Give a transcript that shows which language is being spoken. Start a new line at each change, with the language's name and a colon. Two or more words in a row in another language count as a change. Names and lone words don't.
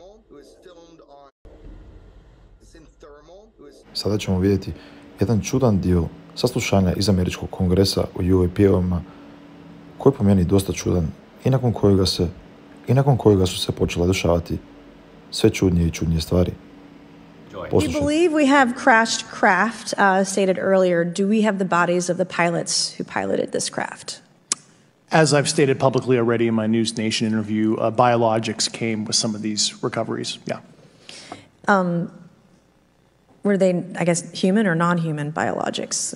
Bosnian: Sada ćemo vidjeti jedan čudan dio saslušanja iz Američkog kongresa o UAP-ovima, koji je po meni dosta čudan i nakon kojega su se počela dešavati sve čudnije i čudnije stvari.
English: We believe we have crashed craft, stated earlier. Do we have the bodies of the pilots who piloted this craft? As I've stated publicly already in my News Nation interview, biologics came with some of these recoveries, yeah. Were they, I guess, human or non-human biologics?